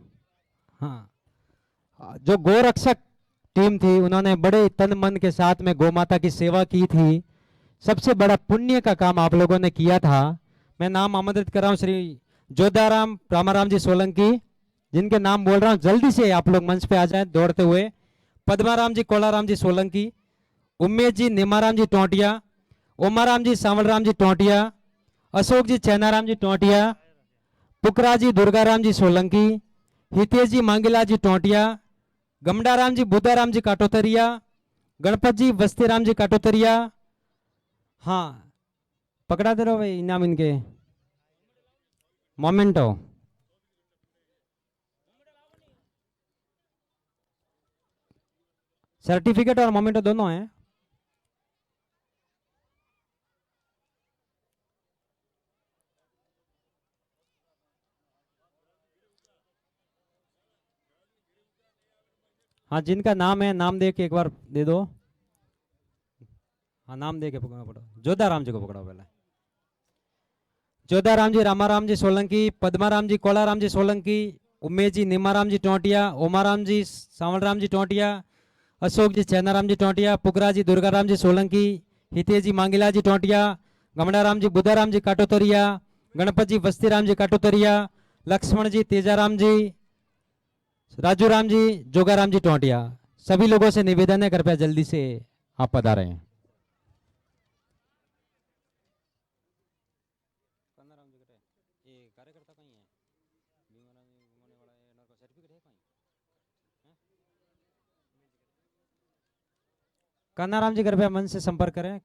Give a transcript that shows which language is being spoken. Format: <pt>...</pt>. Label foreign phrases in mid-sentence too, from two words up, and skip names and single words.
<hi>हाँ, जो गौ रक्षक टीम थी उन्होंने बड़े तन मन के साथ में गौ माता की सेवा की थी। सबसे बड़ा पुण्य का काम आप लोगों ने किया था। मैं नाम आमंत्रित कर रहा हूँ श्री जोधाराम रामाराम जी सोलंकी, जिनके नाम बोल रहा हूँ, जल्दी से आप लोग मंच पे आ जाएं दौड़ते हुए। पद्माराम जी कोलाराम जी सोलंकी, उमेश जी निमाराम जी टोंटिया, ओमाराम जी सांवलराम जी टोंटिया, अशोक जी चैनाराम जी टोंटिया, पुकरा जी दुर्गाराम जी सोलंकी, हितेश जी मांगीला जी टोंटिया, गमडाराम जी बुद्धाराम जी काटोतरिया, गणपत जी वस्तीराम जी काटोतरिया। हाँ पकड़ा दे रहो भाई इनाम इनके मोमेंटो। सर्टिफिकेट और मोमेंटो दोनों हैं। हाँ जिनका नाम है नाम दे के एक बार दे दो। हाँ नाम दे के पकड़ो। जोधाराम जी को पकड़ो पहले। जोधाराम जी रामाराम जी सोलंकी, पद्माराम जी कोलाराम जी सोलंकी, उमेश जी निमाराम जी टोंटिया, ओमाराम जी सांवलराम जी टोंटिया, अशोक जी चैनाराम जी टोंटिया, पुकरा जी दुर्गाराम जी सोलंकी, हितेश जी मांगीला जी टोंटिया, गमडाराम जी बुद्धाराम जी काटोतरिया, गणपत जी वस्तीराम जी काटोतरिया, लक्ष्मण जी तेजाराम जी, राजूराम जी जोगाराम जी टोंटिया। सभी लोगों से निवेदन है कृपया जल्दी से आप पधारें हैं। कान्हाराम जी कृपया मंच से संपर्क करें।</hi>